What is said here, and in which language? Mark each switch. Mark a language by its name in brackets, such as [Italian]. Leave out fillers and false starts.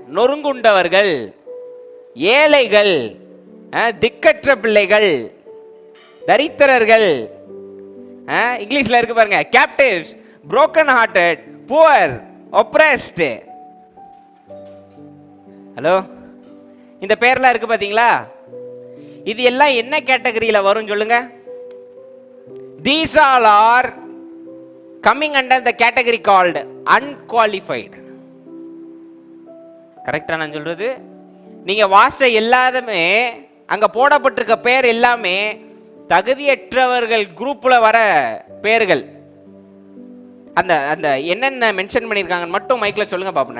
[Tamil] நொறுங்குண்டவர்கள், ஏழைகள், திக்கற்ற பிள்ளைகள், தரித்திரர்கள், இங்கிலீஷ்ல இருக்கு பாருங்க, [English] captives, broken hearted, poor, oppressed. [Tamil] Hello, இந்த பெயர்லாம் இருக்கு பாத்தீங்களா? இது எல்லாம் என்ன கேட்டகரியில வரும் சொல்லுங்க? [English] These all are coming under the category called unqualified. [Tamil] கரெக்டா நான் சொல்றது? நீங்க வாசிச்ச எல்லாமே அங்க போடப்பட்டிருக்க பெயர் எல்லாமே தகுதியற்றவர்கள் குரூப்ல வர பெயர்கள். அந்த அந்த என்னென்ன மென்ஷன் பண்ணிருக்காங்கன்னு மட்டும் மைக்ல சொல்லுங்க பாப்போம்.